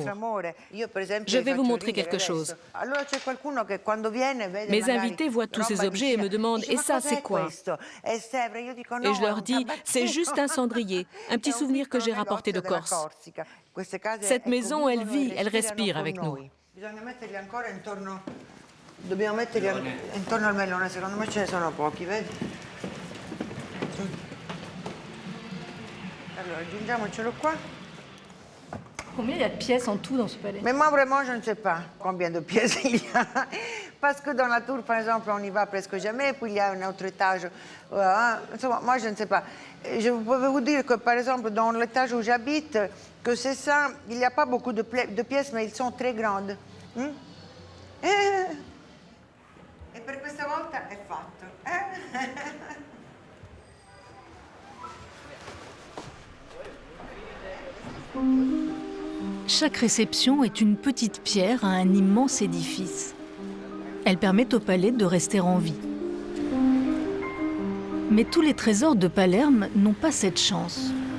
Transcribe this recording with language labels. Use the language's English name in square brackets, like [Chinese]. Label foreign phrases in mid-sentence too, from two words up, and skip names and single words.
[French] Je vais vous montrer quelque chose. Mes invités voient tous ces objets et me demandent « Et ça, c'est quoi ?» Et je leur dis « C'est juste un cendrier, un petit souvenir que j'ai rapporté de Corse. Cette maison, elle vit, elle respire avec nous. » [Italian] Dobbiamo metterli intorno al melone, secondo me ce ne sono pochi, vedi? Allora, aggiungiamocelo qua. [French] Combien il y a de pièces en tout dans ce palais? Mais moi, vraiment, je ne sais pas combien de pièces il y a. Parce que dans la tour, par exemple, on n'y va presque jamais. Puis il y a un autre étage. Moi, je ne sais pas. Je peux vous dire que, par exemple, dans l'étage où j'habite, que c'est ça, il n'y a pas beaucoup de pièces, mais elles sont très grandes. [Italian] E per questa volta è fatto. [French] Chaque réception est une petite pierre à un immense édifice. Elle permet au palais de rester en vie. Mais tous les trésors de Palerme n'ont pas cette chance.